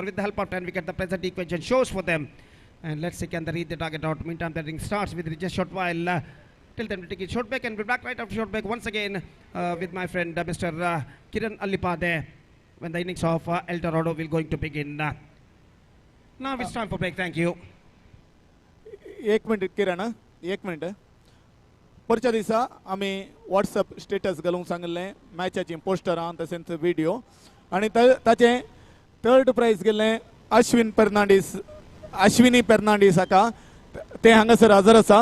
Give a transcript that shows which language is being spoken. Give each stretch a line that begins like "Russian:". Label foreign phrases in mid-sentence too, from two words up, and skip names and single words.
English: With the help of 10 wickets, the present equation shows for them. And let's see, can they read the target out? Meantime, the inning starts with just short while. Till then, we'll take a short break, and we'll be back right after short break once again with my friend Mr. Kiran Allipade, when the innings of El Dorado will going to begin. Now it's time for break. Thank you.
Konkani: 1 मिनिट किरण, 1 मिनिट. परच्या दिसा आम्ही व्हॉट्सअप स्टेटस घालूंक सांगले मॅचाची पोस्टरां तशेंच व्हिडिओ, आणि ताचे 3rd प्राइज गेल्ले अश्विनी फेर्नांडीस हाका, ते हांगासर हजर आसा.